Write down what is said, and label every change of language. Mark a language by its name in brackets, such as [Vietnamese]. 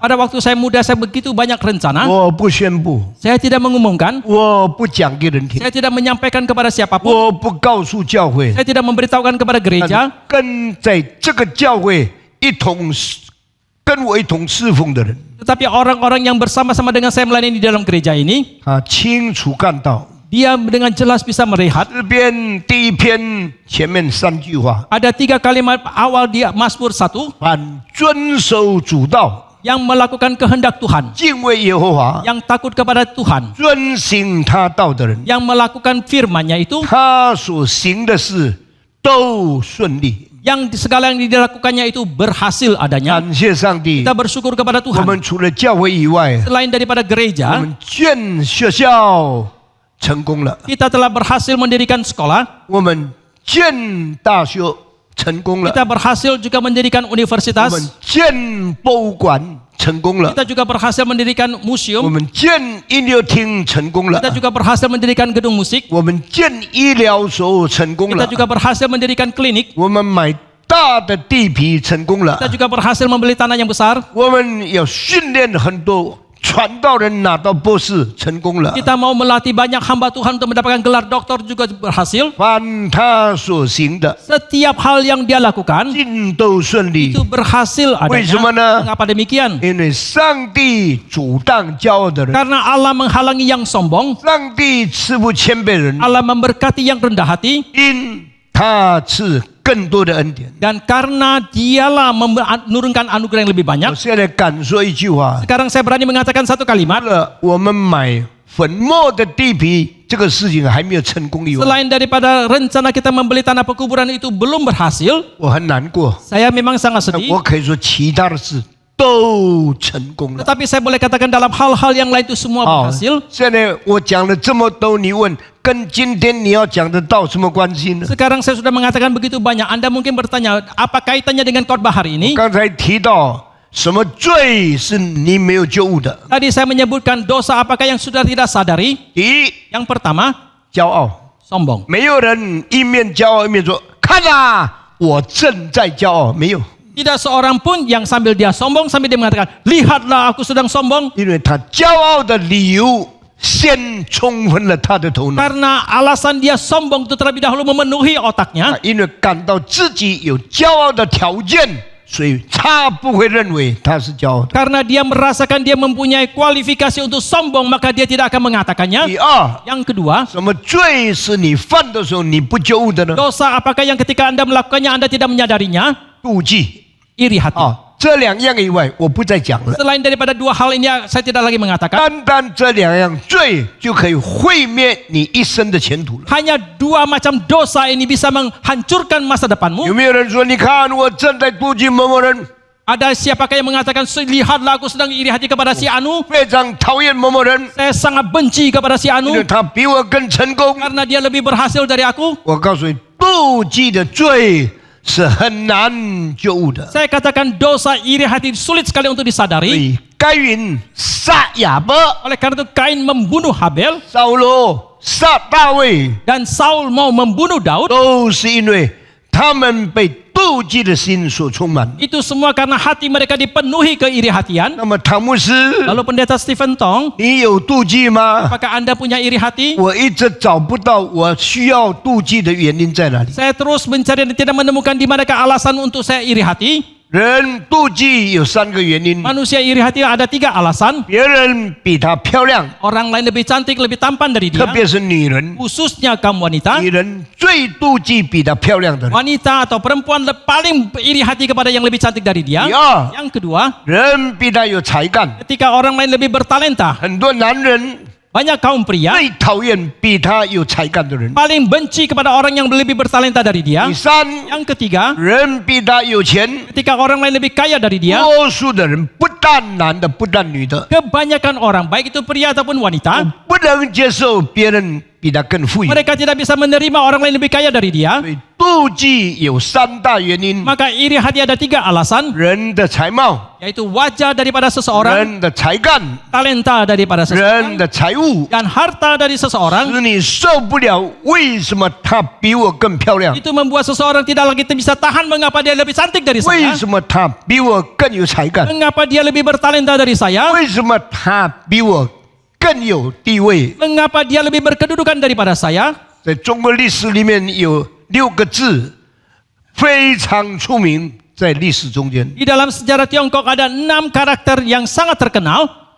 [Indonesian] Pada waktu saya muda, saya begitu banyak rencana. [Chinese] 我不宣布， [Indonesian] Saya tidak mengumumkan. [Chinese] 我不讲给人听， [Indonesian] Saya tidak menyampaikan kepada siapapun. [Chinese] 我不告诉教会， [Indonesian] Saya tidak memberitahukan kepada gereja. [Chinese] 跟在这个教会一同跟我一同侍奉的人， [Indonesian] Tetapi orang-orang yang bersama-sama dengan saya melayani di dalam gereja ini, [Chinese] 他清楚看到 [Indonesian] dia dengan jelas bisa melihat [Chinese] 诗篇第一篇前面3句话， [Indonesian] ada 3 kalimat awal di Mazmur 1 [Chinese] 凡遵守主道、 [Indonesian] yang melakukan kehendak Tuhan, [Chinese] 敬畏耶和华、 [Indonesian] yang takut kepada Tuhan, [Chinese] 遵行他道的人， [Indonesian] yang melakukan firman-Nya itu, [Chinese] 他所行的事都顺利。 [Indonesian] yang segala yang dilakukannya itu berhasil adanya. [Chinese] 感谢上帝 [Indonesian] Kita，bersyukur kepada [Chinese] 我 [Indonesian] Tuhan. [Chinese] 们除了教会以外， [Indonesian] Selain daripada gereja, [Chinese] 们建学校成功了， [Indonesian] kita telah berhasil mendirikan sekolah, [Chinese] 我们建大学成功了， [Indonesian] kita berhasil juga mendirikan [Chinese] 我 [Indonesian] universitas, [Chinese] 们建博物馆成功了， [Indonesian] kita juga berhasil mendirikan [Chinese] 我 [Indonesian] museum, [Chinese] 们建音乐厅成功了， [Indonesian] kita juga berhasil mendirikan gedung musik, [Chinese] 我们建医疗所成功 [Indonesian] kita [Chinese] 了， [Indonesian] juga berhasil mendirikan klinik, [Chinese] 我们买大的地皮成功了， [Indonesian] kita juga berhasil membeli tanah yang besar, [Chinese] 我们要训练很多传道人拿到博士成功了。 [Indonesian] kita mau melatih banyak hamba Tuhan untuk mendapatkan gelar doktor juga berhasil. [Chinese] 凡他所行的， [Indonesian] Setiap hal yang dia lakukan [Chinese] 尽都顺利 [Indonesian] itu，berhasil [Chinese] 为什么 [Indonesian] adanya. Mengapa demikian? [Chinese] 因为上帝阻挡骄傲的人， [Indonesian] Karena Allah menghalangi yang sombong, [Chinese] 上帝赐福谦卑人， [Indonesian] Allah memberkati yang rendah hati, [Chinese] 因他赐更多的恩典。 [Indonesian] dan karena dialah menurunkan anugerah yang lebih [Chinese] 我 [Indonesian] banyak. [Chinese] 现在敢说一句话： [Indonesian] Sekarang saya berani mengatakan satu kalimat. [Chinese] 除了我们买粉末的地皮这个事情还没有成功以外， [Indonesian] Selain daripada rencana kita membeli tanah pekuburan itu belum berhasil, [Chinese] 我很难过。 [Indonesian] saya memang sangat sedih. [Chinese] 我可以说，其他的事都成功了。 [Indonesian] Tetapi saya boleh katakan dalam hal-hal yang lain itu semua [Chinese] 好 [Indonesian] berhasil. [Chinese] 现在我讲了这么多，你问跟今天你要讲的道什么关系呢？ [Indonesian] Sekarang saya sudah mengatakan begitu banyak. Anda mungkin bertanya, apa kaitannya dengan khotbah hari ini? [Chinese] 刚才提到什么罪是你没有觉悟的？ [Indonesian] Tadi saya menyebutkan dosa apakah yang sudah tidak sadari. [Chinese] 第一， [Indonesian] Yang pertama, [Chinese] 骄傲， [Indonesian] sombong. [Chinese] 没有人一面骄傲一面说：“看啊，我正在骄傲。” 没有， [Indonesian] Tidak seorang pun yang sambil dia sombong sambil dia mengatakan, lihatlah aku sedang sombong. [Chinese] 因为他骄傲的理由先冲昏了他的头脑， [Indonesian] Karena alasan dia sombong itu terlebih dahulu memenuhi otaknya. [Chinese] 因为感到自己有骄傲的条件，所以他不会认为他是骄傲的。 [Indonesian] Karena dia merasakan dia mempunyai kualifikasi untuk sombong, maka dia tidak akan mengatakannya. [Chinese] 第二， [Indonesian] Yang kedua, [Chinese] 什么罪是你犯的时候你不觉悟的呢？ [Indonesian] dosa apakah yang ketika Anda melakukannya Anda tidak menyadarinya? [Chinese] 妒忌 [Indonesian] Iri hati. [Chinese] 啊，这两样以外我不再讲了。 [Indonesian] Selain daripada 2 hal ini saya tidak lagi mengatakan. [Chinese] 单单这两样罪就可以毁灭你一生的前途了。 [Indonesian] Hanya 2 macam dosa ini bisa menghancurkan masa [Chinese] 有 [Indonesian] depanmu. [Chinese] 没有人说，你看我正在妒忌某某人？ [Indonesian] Ada siapakah yang mengatakan, lihatlah aku sedang iri hati kepada si Anu. [Chinese] 非常讨厌某某人， [Indonesian] Saya sangat benci kepada si [Chinese] 因 [Indonesian] Anu [Chinese] 为他比我更成功。 [Indonesian] karena dia lebih berhasil dari aku. [Chinese] 我告诉你，妒忌的罪是很难觉悟的。 [Indonesian] Saya katakan dosa iri hati sulit sekali untuk [Chinese] 所 [Indonesian] disadari. [Chinese] 以该隐杀亚伯， [Indonesian] Oleh karena itu Kain membunuh Habel [Chinese] 扫罗杀大卫， [Indonesian] dan Saul mau membunuh Daud. [Chinese] 都是因为他们被妒忌的心所充满。 [Indonesian] Itu semua karena hati mereka dipenuhi keiri hatian. [Chinese] 那么唐牧师， [Indonesian] Lalu pendeta Stephen Tong, [Chinese] 你有妒忌吗？ [Indonesian] apakah Anda punya iri hati? [Chinese] 我一直找不到我需要妒忌的原因在哪里。 [Indonesian] Saya terus mencari dan tidak menemukan di manakah alasan untuk saya iri hati. [Chinese] 人妒忌有3个原因： [Indonesian] Manusia iri hati ada 3 alasan. [Chinese] 别人比他漂亮， [Indonesian] Orang lain lebih cantik, lebih tampan dari [Chinese] 特 [Indonesian] dia. [Chinese] 别是女人， [Indonesian] Khususnya kaum wanita. [Chinese] 女人最妒忌比她漂亮的人。 [Indonesian] Wanita atau perempuan paling iri hati kepada yang lebih cantik dari dia. [Chinese] 第二， [Indonesian] Yang kedua, [Chinese] 人比他有才干， [Indonesian] ketika orang lain lebih bertalenta. [Chinese] 很多男人 [Indonesian] Banyak kaum pria [Chinese] 最讨厌比他有才干的人。 [Indonesian] paling benci kepada orang yang lebih bertalenta dari dia. [Chinese] 第三， [Indonesian] Yang ketiga, [Chinese] 人比他有钱， [Indonesian] ketika orang lain lebih kaya dari dia. [Chinese] 多数的人不但男的，不但女的， [Indonesian] Kebanyakan orang, baik itu pria ataupun wanita, [Chinese] 不能接受别人比他更富裕。 [Indonesian] mereka tidak bisa menerima orang lain lebih kaya dari dia. [Chinese] 所以妒忌有3大原因： [Indonesian] Maka iri hati ada 3 alasan, [Chinese] 人的才貌、 [Indonesian] yaitu wajah daripada seseorang, [Chinese] 人的才干、 [Indonesian] talenta daripada [Chinese] 人的财物， [Indonesian] dan harta dari seseorang. [Chinese] 使你受不了。为什么他比我更漂亮？ [Indonesian] Itu membuat seseorang tidak lagi bisa tahan mengapa dia lebih cantik dari [Chinese] 为 [Indonesian] saya, [Chinese] 什么他比我更有才干？ [Indonesian] mengapa dia lebih bertalenta dari saya, [Chinese] 为什么他比我更有地位？ [Indonesian] mengapa dia lebih berkedudukan daripada saya. [Chinese] 在中国历史里面有6个字非常出名，在历史中间， [Indonesian] Di dalam sejarah Tiongkok ada 6 karakter yang sangat terkenal.